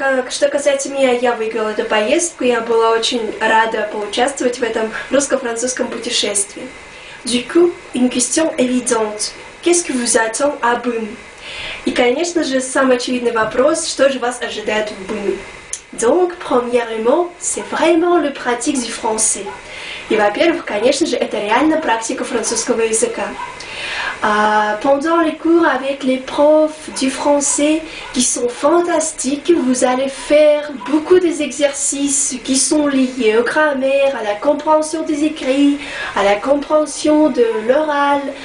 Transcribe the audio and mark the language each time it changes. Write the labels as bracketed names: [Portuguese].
[Russian] Что касается меня, я выиграла эту поездку, я была очень рада поучаствовать в этом русско-французском путешествии. [French] Du coup, une question évidente. Qu'est-ce que vous attend à Bым? [Russian] И, конечно же, самый очевидный вопрос, что же вас ожидает в Быме? [French] Donc, premièrement, c'est vraiment le pratique du français. [Russian] И, во-первых, конечно же, это реально практика французского языка. [French] Pendant les cours avec les profs du français qui sont fantastiques, vous allez faire beaucoup des exercices qui sont liés aux grammaires, à la compréhension des écrits, à la compréhension de l'oral.